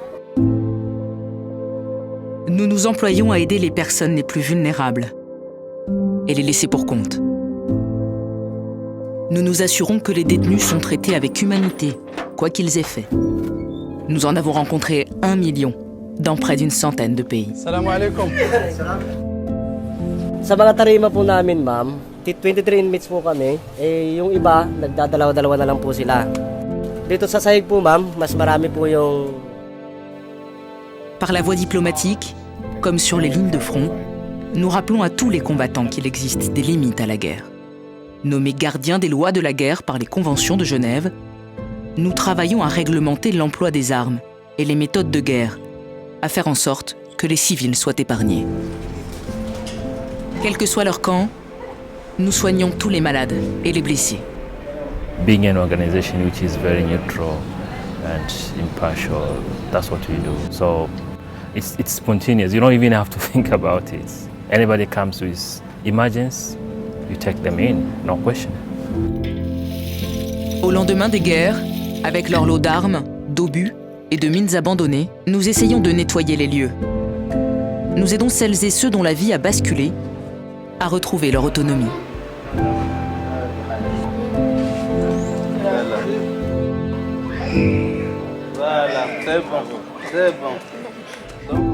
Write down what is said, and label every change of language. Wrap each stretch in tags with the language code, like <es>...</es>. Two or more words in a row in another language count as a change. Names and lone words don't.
<fr>Nous nous employons à aider les personnes les plus vulnérables et les laisser pour compte. Nous nous assurons que les détenus sont traités avec humanité, quoi qu'ils aient fait. Nous en avons rencontré 1 million dans près d'une centaine de pays.</fr> <ar>سلام عليكم.</ar> <tl>Sa mga tarima po namin, ma'am, 23 inmates po kami. Yung iba, nagdadalawa-dalawa na lang po sila. Dito sa sahig po, ma'am, mas marami po yung...</tl> <fr>Par la voie diplomatique, comme sur les lignes de front, nous rappelons à tous les combattants qu'il existe des limites à la guerre. Nommés gardiens des lois de la guerre par les conventions de Genève, nous travaillons à réglementer l'emploi des armes et les méthodes de guerre, à faire en sorte que les civils soient épargnés. Quel que soit leur camp, nous soignons tous les malades et les blessés.</fr> <en>Being an organization which is very neutral and impartial, that's what we do. So it's spontaneous. You don't even have to think about it. Anybody comes with emergency, you take them in, no question.</en> <fr>Au lendemain des guerres, avec leur lot d'armes, d'obus et de mines abandonnées, nous essayons de nettoyer les lieux. Nous aidons celles et ceux dont la vie a basculé à retrouver leur autonomie. Voilà, c'est bon, c'est bon.</fr>